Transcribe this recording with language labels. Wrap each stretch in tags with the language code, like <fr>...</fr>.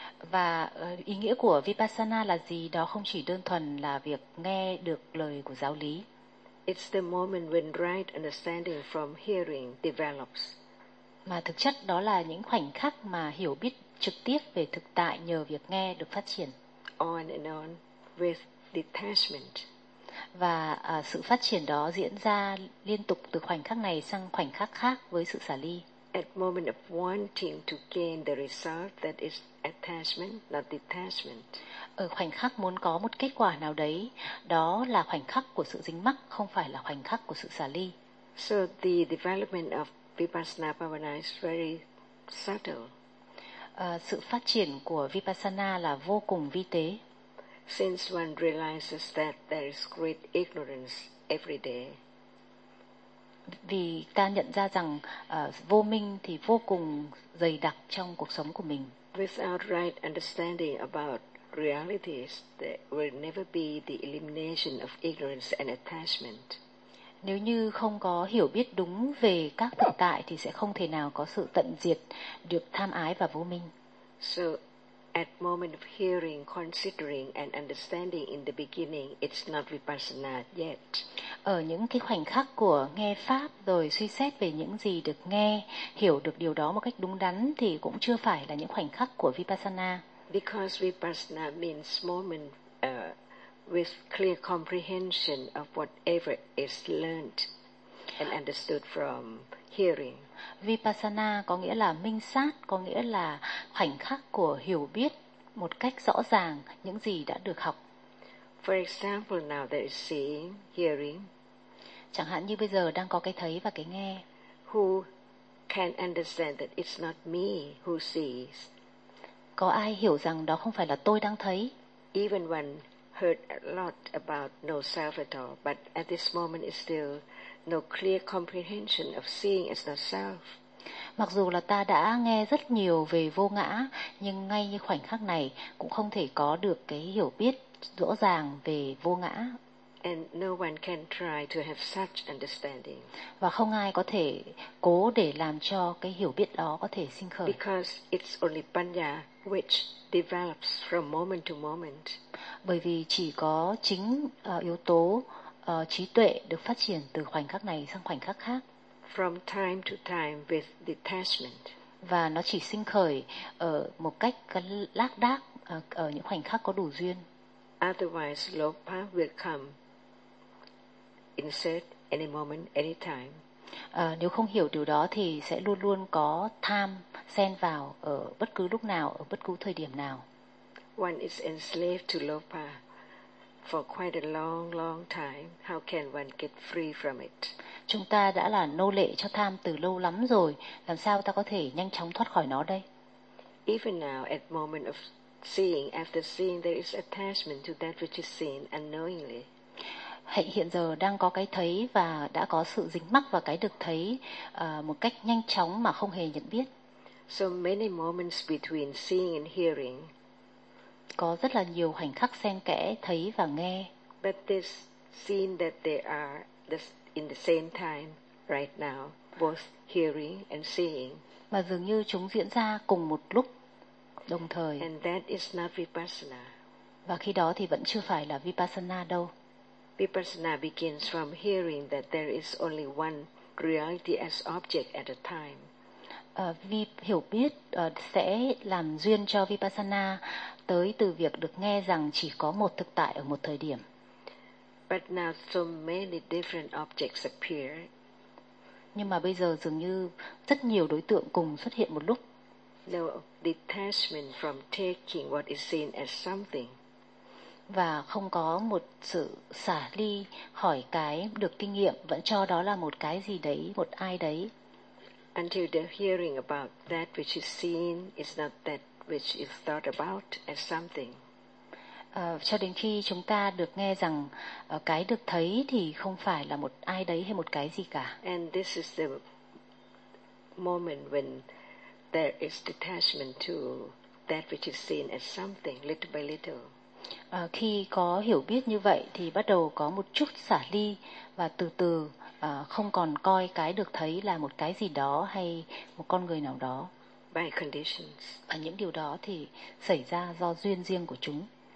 <vi>Và ý nghĩa của Vipassana là gì? Đó không chỉ đơn thuần là việc nghe được lời của giáo lý.</vi> <en>It's the moment when right understanding from hearing develops.</en> <vi>Mà thực chất đó là những khoảnh khắc mà hiểu biết trực tiếp về thực tại nhờ việc nghe được phát triển.</vi> <en>On and on with detachment.</en> <vi>Và sự phát triển đó diễn ra liên tục từ khoảnh khắc này sang khoảnh khắc khác với sự xả ly.</vi> <en>At moment of wanting to gain the result, that is attachment, not detachment.</en> <vi>Ở khoảnh khắc muốn có một kết quả nào đấy, đó là khoảnh khắc của sự dính mắc, không phải là khoảnh khắc của sự xả ly.</vi> <en>So the development of Vipassana Bhavana is very subtle.</en> <vi>Sự phát triển của Vipassana là vô cùng vi tế.</vi> <en>Since one realizes that there is great ignorance every day.</en> <vi>Vì ta nhận ra rằng vô minh thì vô cùng dày đặc trong cuộc sống của mình.</vi> <en>Without right understanding about realities, there will never be the elimination of ignorance and attachment.</en> <vi>Nếu như không có hiểu biết đúng về các thực tại thì sẽ không thể nào có sự tận diệt được tham ái và vô minh.</vi> <en>So at moment of hearing, considering and understanding in the beginning, it's not Vipassana yet.</en> <vi>Ở những cái khoảnh khắc của nghe pháp rồi suy xét về những gì được nghe, hiểu được điều đó một cách đúng đắn thì cũng chưa phải là những khoảnh khắc của Vipassana.</vi> <en>Because Vipassana means moment with clear comprehension of whatever is learned and understood from hearing.</en> <vi>Vipassana có nghĩa là minh sát, có nghĩa là khoảnh khắc của hiểu biết một cách rõ ràng những gì đã được học.</vi> <en>For example, now there is seeing, hearing.</en> <vi>Chẳng hạn như bây giờ đang có cái thấy và cái nghe.</vi> <en>Who can understand that it's not me who sees?</en> <vi>Có ai hiểu rằng đó không phải là tôi đang thấy?</vi> <en>Even when heard a lot about no self at all, but at this moment it's still no clear comprehension of seeing as the self.</en> <vi>Mặc dù là ta đã nghe rất nhiều về vô ngã, nhưng ngay như khoảnh khắc này cũng không thể có được cái hiểu biết rõ ràng về vô ngã.</vi> <en>And no one can try to have such understanding.</en> <vi>Và không ai có thể cố để làm cho cái hiểu biết đó có thể sinh khởi.</vi> <en>Because it's only panya which develops from moment to moment.</en> <vi>Bởi vì chỉ có chính yếu tố trí tuệ được phát triển từ khoảnh khắc này sang khoảnh khắc khác.</vi> <en>From time to time with detachment.</en> <vi>Và nó chỉ sinh khởi ở một cách lác đác ở những khoảnh khắc có đủ duyên.</vi> <en>Otherwise, lopa will come insert any moment, any time.</en> <vi>Nếu không hiểu điều đó thì sẽ luôn luôn có tham xen vào ở bất cứ lúc nào, ở bất cứ thời điểm nào.</vi> <en>One is enslaved to lopa for quite a long, long time. How can one get free from it?</en> <vi>Chúng ta đã là nô lệ cho tham từ lâu lắm rồi. Làm sao ta có thể nhanh chóng thoát khỏi nó đây?</vi> <en>Even now, at moment of seeing, after seeing, there is attachment to that which is seen unknowingly.</en> <vi>Hiện giờ đang có cái thấy và đã có sự dính mắc vào cái được thấy một cách nhanh chóng mà không hề nhận biết.</vi> <en>So many moments between seeing and hearing.</en> <vi>Có rất là nhiều khoảnh khắc xen kẽ thấy và nghe.</vi> <en>But this seen that they are in the same time right now, both hearing and seeing.</en> <vi>Mà dường như chúng diễn ra cùng một lúc đồng thời.</vi> <en>And that is not Vipassana.</en> <vi>Và khi đó thì vẫn chưa phải là Vipassana đâu.</vi> <en>Vipassana begins from hearing that there is only one reality as object at a time.</en> <vi>Hiểu biết sẽ làm duyên cho Vipassana tới từ việc được nghe rằng chỉ có một thực tại ở một thời điểm.</vi> <en>But now so many different objects appear.</en> <vi>Nhưng mà bây giờ dường như rất nhiều đối tượng cùng xuất hiện một lúc.</vi> <en>No detachment from taking what is seen as something.</en> <vi>Và không có một sự xả ly khỏi cái được kinh nghiệm, vẫn cho đó là một cái gì đấy, một ai đấy.</vi> <en>Until the hearing about that which is seen is not that which is thought about as something.</en> <vi>Cho đến khi chúng ta được nghe rằng cái được thấy thì không phải là một ai đấy hay một cái gì cả.</vi> <en>And this is the moment when there is detachment to that which is seen as something, little by little.</en> <vi>Khi có hiểu biết như vậy thì bắt đầu có một chút xả ly và từ từ không còn coi cái được thấy là một cái gì đó hay một con người nào đó.</vi> <en>by conditions.</en> <vi>Và những điều đó thì xảy ra do duyên riêng của chúng.</vi>